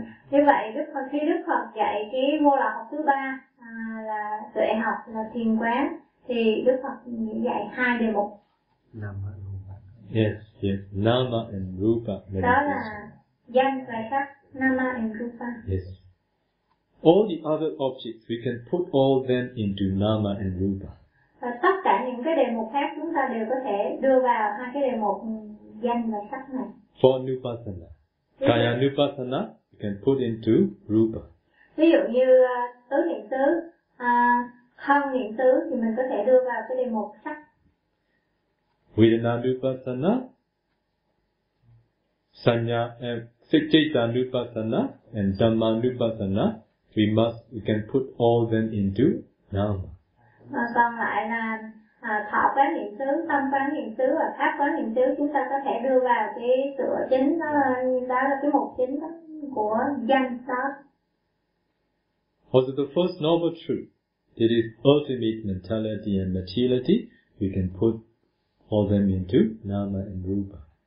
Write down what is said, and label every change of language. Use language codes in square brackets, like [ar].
[vi] Thế vậy khi Đức Phật dạy cái vô lậu học thứ ba là tuệ học, là thiền quán, thì Đức Phật dạy hai đề mục. [en] Nama and rupa. Yes, yes. Nama and rupa. [vi] Đó là danh và sắc, nama and rupa. [en] Yes. All the other objects, we can put all them into nama and rupa. [vi] Và tất cả những cái đề mục khác chúng ta đều có thể đưa vào hai cái đề mục danh và sắc này. [en] For Nupassana. Kaya Nupassana, you can put into rupa. [vi] Ví dụ như tứ niệm xứ, thân niệm xứ thì mình có thể đưa vào cái đề mục sắc. [en] Vedana Nupassana, Sanya, Cittita Nupassana and Dhamma Nupassana, we can put all them into nama. [vi] Còn lại là thọ quán niệm xứ, tâm quán niệm xứ và pháp quán niệm xứ, chúng ta có thể đưa vào cái tựa chính đó là cái mục chính đó, của danh sắc. [en] Also the first noble truth, it is ultimate mentality and materiality, we can put all them into nama and rupa.